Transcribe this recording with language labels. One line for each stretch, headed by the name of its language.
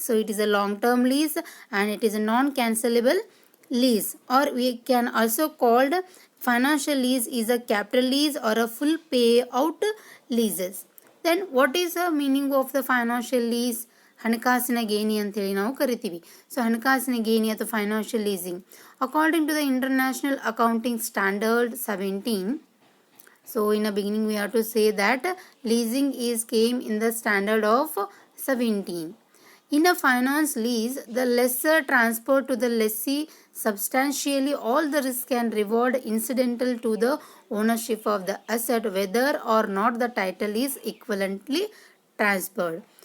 English: So it is a long term lease and it is a non cancelable lease, or we can also called financial lease is a capital lease or a full payout leases. Then what is the meaning of the financial lease?
Kannada: ಹಣಕಾಸಿನ ಗೇಣಿ ಅಂತೇಳಿ ನಾವು ಕರಿತೀವಿ.
English: so
Kannada: ಹಣಕಾಸಿನ ಗೇಣಿ ಅಥವಾ
English: Financial leasing, according to the international accounting standard 17. So in the beginning we have to say that leasing is came in the standard of 17. In a finance lease, the lessor transfer to the lessee substantially all the risk and reward incidental to the ownership of the asset, whether or not the title is equivalently transferred.